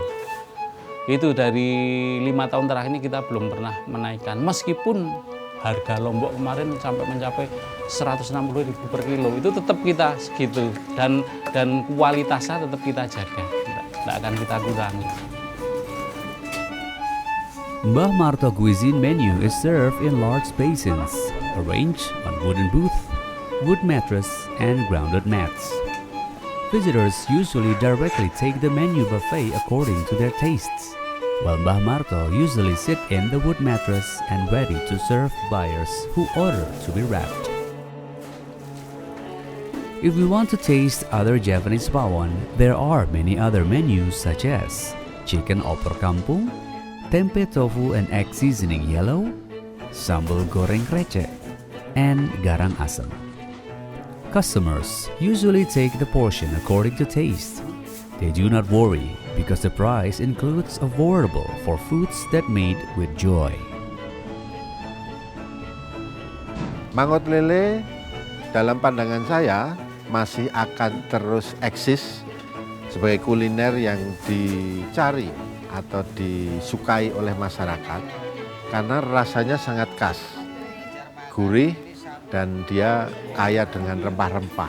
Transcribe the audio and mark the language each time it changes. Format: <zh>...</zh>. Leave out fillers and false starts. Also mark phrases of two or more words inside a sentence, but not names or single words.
<id>Itu dari 5 tahun terakhir ini kita belum pernah menaikkan, meskipun harga Lombok kemarin sampai mencapai 160.000 per kilo, itu tetap kita segitu, dan kualitasnya tetap kita jaga, tidak akan kita kurangi.</id> <en>Mbah Marto cuisine menu is served in large basins, arranged on wooden booth, wood mattress, and grounded mats. Visitors usually directly take the menu buffet according to their tastes, while Mbah Marto usually sit in the wood mattress and ready to serve buyers who order to be wrapped. If we want to taste other Javanese pawon, there are many other menus such as chicken</en> <id>opor kampung,</id> <en>tempe tofu and egg seasoning yellow, sambal goreng krecek, and garang asam. Customers usually take the portion according to taste. They do not worry because the price includes affordable for foods that made with joy.</en> <id>Mangut lele dalam pandangan saya masih akan terus eksis sebagai kuliner yang dicari atau disukai oleh masyarakat karena rasanya sangat khas, gurih, dan dia kaya dengan rempah-rempah.</id>